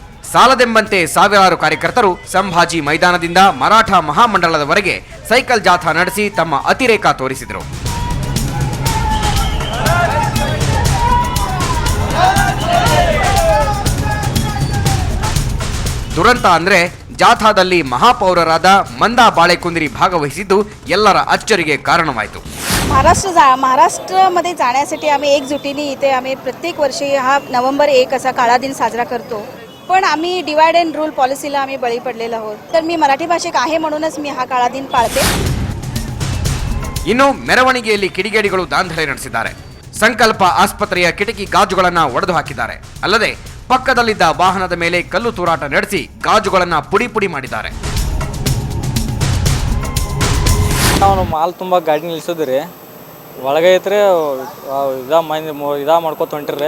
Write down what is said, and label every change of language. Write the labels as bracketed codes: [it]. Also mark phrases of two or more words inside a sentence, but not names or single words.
[kn] ಸಾಲದೆಂಬಂತೆ ಸಾವಿರಾರು ಕಾರ್ಯಕರ್ತರು ಸಂಭಾಜಿ ಮೈದಾನದಿಂದ ಮರಾಠ ಮಹಾಮಂಡಲದವರೆಗೆ ಸೈಕಲ್ ಜಾಥಾ ನಡೆಸಿ ತಮ್ಮ ಅತಿರೇಕ ತೋರಿಸಿದರು. ದುರಂತ ಅಂದ್ರೆ ಜಾಥಾದಲ್ಲಿ ಮಹಾಪೌರರಾದ ಮಂದಾ ಬಾಳೆಕುಂದ್ರಿ ಭಾಗವಹಿಸಿದ್ದು ಎಲ್ಲರ ಅಚ್ಚರಿಗೆ कारणवायतो. [mr] महाराष्ट्रामध्ये जाण्यासाठी आम्ही एकजुटीने इथे आम्ही प्रत्येक वर्षी हा नोव्हेंबर 1 असा काळा दिन साजरा करतो. पण आम्ही [en] divide and rule [mr] पॉलिसीला आम्ही बळी पडलेलो आहोत. तर मी मराठी भाषिक आहे म्हणूनच मी हा काळा दिन पाळते. [kn] ಇನ್ನು ಮೆರವಣಿಗೆಯಲ್ಲಿ ಕಿಡಿಗೇಡಿಗಳು ದಾಂಧಲೆ ನಡೆಸಿದ್ದಾರೆ. ಸಂಕಲ್ಪ ಆಸ್ಪತ್ರೆಯ ಕಿಟಕಿ ಗಾಜುಗಳನ್ನು ಒಡೆದು ಹಾಕಿದ್ದಾರೆ. ಅಲ್ಲದೆ ಪಕ್ಕದಲ್ಲಿದ್ದ ವಾಹನದ ಮೇಲೆ ಕಲ್ಲು ತೂರಾಟ ನಡೆಸಿ ಗಾಜುಗಳನ್ನು ಪುಡಿ ಪುಡಿ ಮಾಡಿದ್ದಾರೆ. ನಾವು ಮಾಲ್ ತುಂಬ ಗಾಡಿ ನಿಲ್ಸಿದ್ರಿ, ಒಳಗೆ ಐತ್ರಿ ಇದಾ ಮಾಡ್ಕೊತ ಹೊಂಟಿರ್ರಿ.